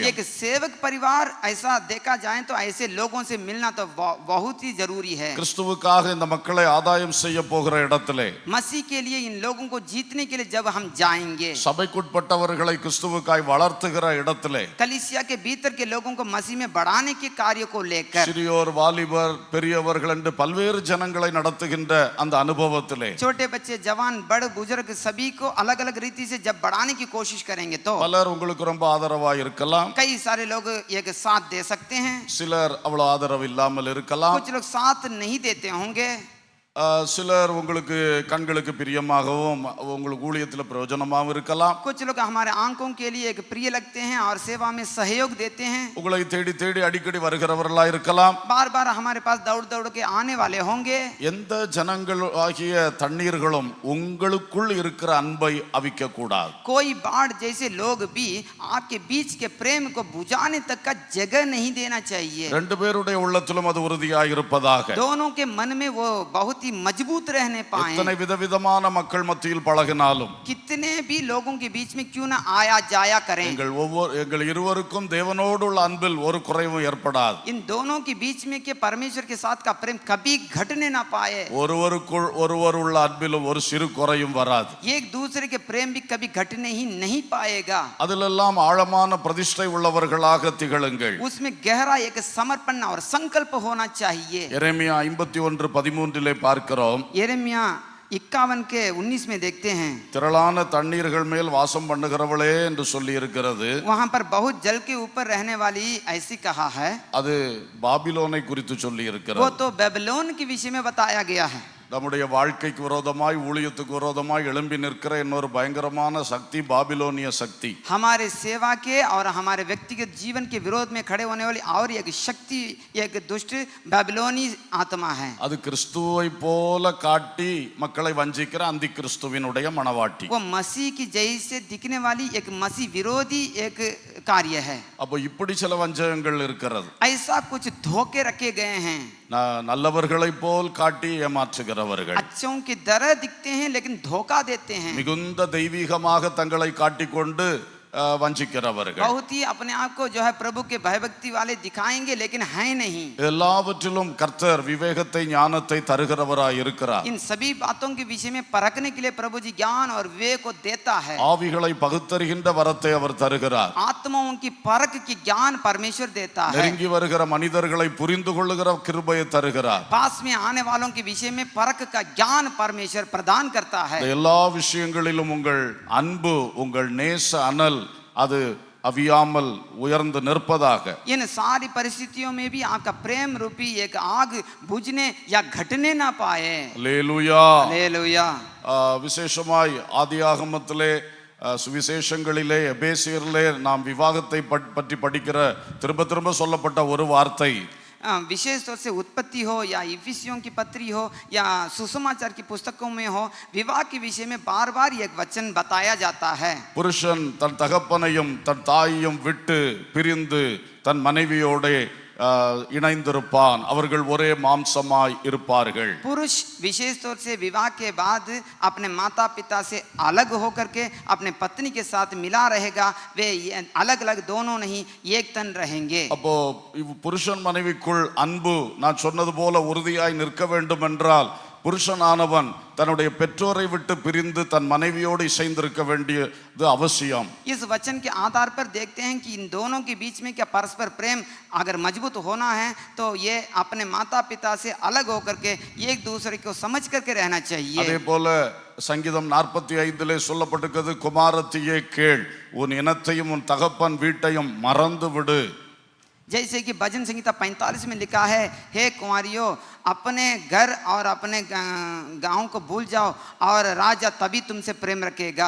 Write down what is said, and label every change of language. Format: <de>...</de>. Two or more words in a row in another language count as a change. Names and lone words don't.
<hi>एक सेवक परिवार ऐसा देखा जाए तो ऐसे लोगों से मिलना तो बहुत ही जरूरी है।</hi> <ta>கிறிஸ்துவுக்காக இந்த மக்களை ஆதாயம் செய்ய போகிற இடத்திலே,</ta> <hi>मसीह के लिए इन लोगों को जीतने के लिए जब हम जाएंगे,</hi> <ta>சபைக்குட்பட்டவர்களை கிறிஸ்துவுக்காய் வளர்த்துகிற இடத்திலே,</ta> <hi>कलीसिया के भीतर के लोगों को मसीह में बढ़ाने के कार्य को लेकर,</hi> <ta>சிறியோர் வாலிபர் பெரியவர்கள் என்று பல்வேறு ஜனங்களை நடத்துகின்ற அந்த அனுபவத்திலே</ta> <hi>छोटे बच्चे जवान बड़ बुजुर्ग सभी को अलग अलग रीति से जब बढ़ाने की कोशिश करेंगे तो</hi> <ta>பலர் உங்களுக்கு ரொம்ப ஆதரவா இருக்கலாம்,</ta> <hi>कई सारे लोग एक साथ दे सकते हैं,</hi> <ta>சிலர் அவ்வளவு ஆதரவு இல்லாமல் இருக்கலாம்.</ta> <hi>कुछ लोग साथ नहीं देते होंगे।</hi> <ta>சிலர் உங்களுக்கு கண்களுக்கு பிரியமாகவும் உங்களுக்கு ஊழியத்தில் பிரயோஜனமாகவும் இருக்கலாம்.</ta> <hi>कुछ लोग हमारे आंखों के लिए एक प्रिय लगते हैं और सेवा में सहयोग देते हैं.</hi> <ta>உங்களை தேடி தேடி அடிக்கடி வருகிறவர்களா இருக்கலாம்.</ta> <hi>बार बार हमारे पास दौड़ दौड़ के आने वाले होंगे.</hi> <ta>எந்த ஜனங்கள் ஆகிய தண்ணீர்களும் உங்களுக்குள் இருக்கிற அன்பை அவிக்க கூடாது.</ta> <hi>कोई बाढ़ जैसे लोग भी आपके बीच के प्रेम को बुझाने तक का जगह नहीं देना चाहिए.</hi> <ta>ரெண்டு பேருடைய உள்ளத்திலும் அது உறுதியாக இருப்பதாக.</ta> <hi>दोनों के मन में वो बहुत मजबूत रहने पाए.</hi> <ta>எத்தனை விதவிதமான மக்கள் மத்தியில் பழகினாலும்</ta> <hi>कितने भी लोगों के बीच में क्यों ना आया जाया करें,</hi> <ta>எங்கள் இருவருக்கும் தேவனோடு உள்ள அன்பில் ஒரு குறைவும் ஏற்படாது.</ta> <hi>इन दोनों के बीच में के परमेश्वर के साथ का प्रेम कभी घटने ना पाए.</hi> <ta>ஒருவருக்குள் ஒருவர் உள்ள அன்பிலும் ஒரு சிறு குறையும் வராது.</ta> <hi>एक दूसरे के प्रेम भी कभी घटने ही नहीं पाएगा.</hi> <ta>அதிலெல்லாம் ஆழமான பிரதிஷ்டை உள்ளவர்களாக திகழுங்கள்.</ta> <hi>उसमें गहरा एक समर्पण और संकल्प होना चाहिए.</hi> <ta>எரேமியா 51:13 பார்க்கிறோம்.</ta> <hi>यिर्मयाह 51 के 19 में देखते हैं,</hi> <ta>திரளான தண்ணீர்கள் மேல் வாசம் பண்ணுகிறவளே என்று சொல்லி இருக்கிறது.</ta> <hi>वहां पर बहुत जल के ऊपर रहने वाली ऐसी कहा है.</hi> <ta>அது பாபிலோனை குறித்து சொல்லி</ta> <hi>वो</hi> <ta>இருக்கிறது.</ta> <hi>तो बेबीलोन के विषय में बताया गया है.</hi> <ta>நம்முடைய வாழ்க்கைக்கு விரோதமாய் ஊழியத்துக்கு விரோதமாய் எழும்பி நிற்கிற இன்னொரு பயங்கரமான சக்தி பாபிலோனிய சக்தி.</ta> <hi>हमारे सेवा के और हमारे व्यक्तिगत जीवन के विरोध में खड़े होने वाली और एक शक्ति, एक दुष्ट बेबीलोनी आत्मा है.</hi> <ta>அது கிறிஸ்துவை போல காட்டி மக்களை வஞ்சிக்கிற அந்தி கிறிஸ்துவினுடைய மனவாட்டி.</ta> <hi>वो मसीह की जैसे दिखने वाली एक मसीह विरोधी एक कार्य है.</hi> <ta>அப்போ இப்படி சில வஞ்சகங்கள் இருக்கிறது.</ta> <hi>ऐसा कुछ धोखे रखे गए हैं.</hi> <ta>நல்லவர்களை போல் காட்டி ஏமாற்றுகிறவர்கள்,</ta> <hi>अच्छों की तरह दिखते हैं लेकिन धोखा देते हैं.</hi> <ta>மிகுந்த தெய்வீகமாக தங்களை காட்டிக்கொண்டு வஞ்சிக்கிறவர்கள்,</ta> <hi>बहुत ही अपने आप को जो है प्रभु के भयभक्ति वाले दिखाएंगे लेकिन है नहीं.</hi> <ta>எல்லாவற்றிலும் கர்த்தர் விவேகத்தை ஞானத்தை தருகிறவராய் இருக்கிறார்.</ta> <hi>इन सभी बातों के विषय में परखने के लिए प्रभु जी ज्ञान और विवेक को देता है.</hi> <ta>ஆவிகளை பகுத்தறிகின்ற வரத்தை அவர் தருகிறார்.</ta> <hi>आत्माओं की परख की ज्ञान परमेश्वर देता है.</hi> <ta>நெருங்கி வருகிற மனிதர்களை புரிந்து கொள்ளுகிற கிருபையை தருகிறார்.</ta> <hi>पास में आने वालों के विषय में परख का ज्ञान परमेश्वर प्रदान करता है.</hi> <ta>எல்லா விஷயங்களிலும் உங்கள் அன்பு, உங்கள் நேச அனல் அது அவியாமல் உயர்ந்து நிற்பதாக.</ta> <hi>इन सारी परिस्थितियों में भी आपका प्रेम रूपी एक आग बुझने या घटने ना पाए.</hi> <ta>அல்லேலூயா.</ta> <hi>हालेलुया.</hi> <ta>விசேஷமாய் ஆதியாகமத்திலே சுவிசேஷங்களிலே எபேசியரிலே நாம் விவாகத்தை பற்றி படிக்கிற திரும்ப திரும்ப சொல்லப்பட்ட ஒரு வார்த்தை,</ta> <hi>विशेष तौर से उत्पत्ति हो या इफिसियों की पत्री हो या सुसमाचार की पुस्तकों में हो, विवाह के विषय में बार बार एक वचन बताया जाता है.</hi> <ta>புருஷன் தன் தகப்பனையும் தன் தாயையும் விட்டு பிரிந்து தன் மனைவியோட இணைந்திருப்பான், அவர்கள் ஒரே மாம்சமாய் இருப்பார்கள்.</ta> <hi>पुरुष विशेष तौर से विवाह के बाद अपने माता पिता से अलग होकर के अपने पत्नी के साथ मिला रहेगा. वे अलग अलग दोनों नहीं एक तन रहेंगे.</hi> <ta>அப்போ புருஷன் மனைவிக்குள் அன்பு நான் சொன்னது போல உறுதியாய் நிற்க வேண்டும் என்றால் புருஷனானவன் தன்னுடைய பெற்றோரை விட்டு பிரிந்து தன் மனைவியோடு இசைந்திருக்க வேண்டியது அவசியம்.</ta> <hi>इस वचन के आधार पर देखते हैं कि इन दोनों के बीच में क्या परस्पर प्रेम अगर मजबूत होना है तो ये अपने माता पिता से अलग होकर के एक दूसरे को समझ करके रहना चाहिए.</hi> <ta>அதே போல சங்கீதம் 45 சொல்லப்பட்டிருக்கிறது, குமாரத்தியே கேள், உன் இனத்தையும் உன் தகப்பன் வீட்டையும் மறந்து விடு.</ta> <hi>जैसे कि भजन संहिता 45 में लिखा है, हे कुंवारियों अपने घर और अपने गांव को भूल जाओ और राजा तभी तुमसे प्रेम रखेगा.</hi>